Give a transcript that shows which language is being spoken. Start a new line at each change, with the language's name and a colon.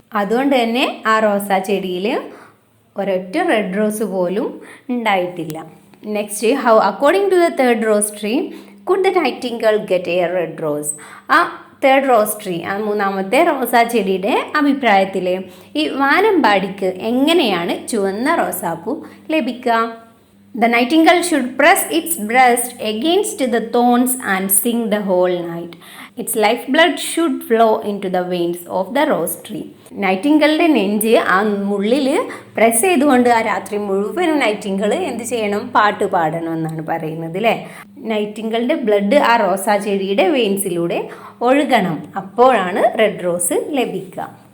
Malayalam: അതുകൊണ്ട് തന്നെ ആ റോസാ ചെടിയിൽ ഒരൊറ്റ റെഡ് റോസ് പോലും ഉണ്ടായിട്ടില്ല.
English: Next, how according to the third rose tree could the nightingale get a red rose?
Malayalam: ആ തേർഡ് റോസ് ട്രീ, ആ മൂന്നാമത്തെ റോസാ ചെടിയുടെ അഭിപ്രായത്തിൽ ഈ വാനമ്പാടിക്ക് എങ്ങനെയാണ് ചുവന്ന റോസാപ്പൂ ലഭിക്കുക?
English: The nightingale should press its breast against the thorns and sing the whole night. Its lifeblood should flow into the veins of the rose tree.
Malayalam: നൈറ്റിംഗേളിൻ്റെ നെഞ്ച് ആ മുള്ളിൽ പ്രസ് ചെയ്തുകൊണ്ട് ആ രാത്രി മുഴുവനും നൈറ്റിംഗേൾ എന്ത് ചെയ്യണം? പാട്ട് പാടണം എന്നാണ് പറയുന്നത് അല്ലേ. നൈറ്റിംഗേളിൻ്റെ ബ്ലഡ് ആ റോസാ ചെടിയുടെ വെയിൻസിലൂടെ ഒഴുകണം, അപ്പോഴാണ് റെഡ് റോസ് ലഭിക്കുക.